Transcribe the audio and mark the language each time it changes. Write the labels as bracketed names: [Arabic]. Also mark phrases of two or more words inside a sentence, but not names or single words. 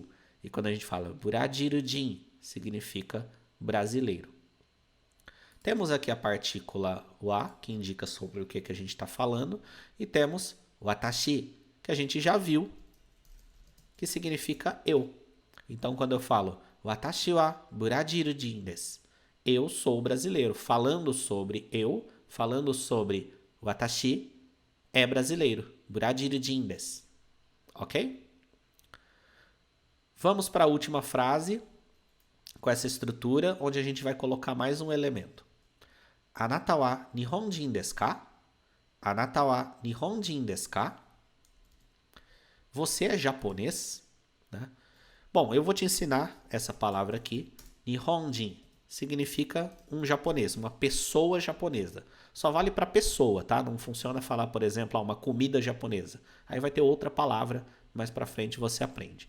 [Portuguese] E quando a gente fala Brazil-jin, significa brasileiro. Temos aqui a partícula wa, que indica sobre o que a gente está falando, e temos watashi, que a gente já viu, que significa eu. Então, quando eu falo [Japanese] 私はブラジル人です, [Portuguese] eu sou brasileiro, falando sobre eu, falando sobre watashi, é brasileiro, [Japanese] ブラジル人です. [Portuguese] Ok? Vamos para a última frase, com essa estrutura, onde a gente vai colocar mais um elemento. [Japanese] あなたは日本人ですか?あなたは日本人ですか? [Portuguese] Você é japonês? Né? Bom, eu vou te ensinar essa palavra aqui. Nihonjin significa um japonês, uma pessoa japonesa. Só vale para pessoa, tá? Não funciona falar, por exemplo, uma comida japonesa. Aí vai ter outra palavra, mais para frente você aprende.